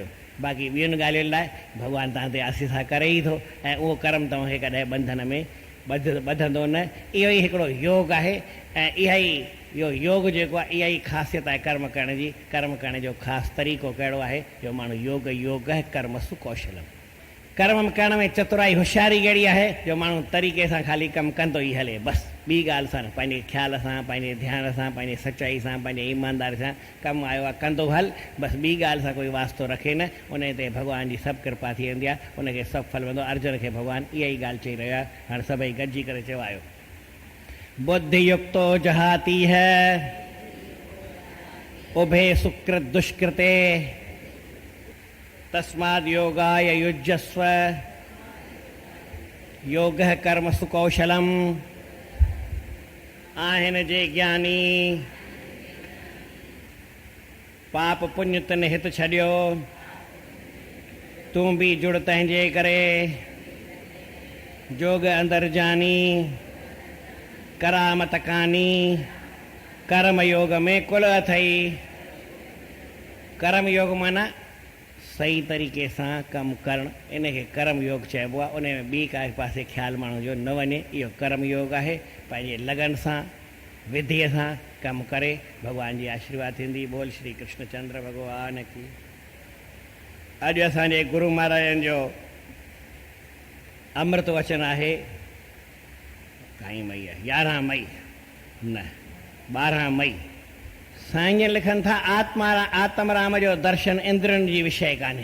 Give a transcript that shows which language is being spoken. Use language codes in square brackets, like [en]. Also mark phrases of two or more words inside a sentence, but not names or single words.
[sd] बाक़ी ॿियुनि ॻाल्हियुनि लाइ भॻवानु तव्हां ते आसीसा करे ई थो ऐं उहो कर्म तव्हांखे कॾहिं बंधन में ॿधंदो न। इहो ई हिकिड़ो योग आहे ऐं इहा ई इहो योग जेको आहे, इहा ई ख़ासियत आहे कर्म करण जी। कर्म करण जो ख़ासि तरीक़ो कहिड़ो आहे? जो माण्हू योग है [sa] कर्मसु कौशलम। [sd] कर्म करण में चतुराई होशियारी कहिड़ी आहे? जो माण्हू तरीक़े सां ख़ाली कमु कंदो ई हले, बसि ॿी ॻाल्हि सां न, पंहिंजे ख़्याल सां, पंहिंजे ध्यान सां, पंहिंजे सचाई सां, पंहिंजे ईमानदारी सां कमु आयो आहे कंदो हल, बसि ॿी ॻाल्हि सां कोई वास्तो रखे न। उन ते भॻवान जी सभु कृपा थी वेंदी आहे, उनखे सभु फल मिलंदो। अर्जुन खे भॻवानु इहा ई ॻाल्हि चई रहियो आहे। हाणे सभई गॾिजी करे चवायो, [sa] बुद्धि युक्तो जहाती है उभे सुकृत दुष्कृते तस्माद् योगाय युज्यस्व योगः कर्मसु कौशलम। [sd] आहिनि जे ज्ञानी पाप पुण्य तन हित छॾियो, तूं बि जुड़ तंहिंजे करे जोग अंदरि जानी करामत कानी। कर्म योग में कुल अथई। कर्म योग माना सही तरीक़े सां कमु करणु, इनखे कर्म योग चइबो आहे। उन में ॿी काई पासे ख़्यालु माण्हू जो न वञे, इहो कर्म योग आहे। पंहिंजे लगन सां, विधीअ सां कमु करे, भॻवान जी आशीर्वाद थींदी। बोल श्री कृष्णचंद्र भॻवान की। अॼु असांजे गुरू महाराजनि जो अमृत वचन आहे, काई मई आहे, 11 मई न 12 मई। साईं लिखनि था, आत्मराम जो दर्शन इंद्रियुनि जी विषय कान्हे।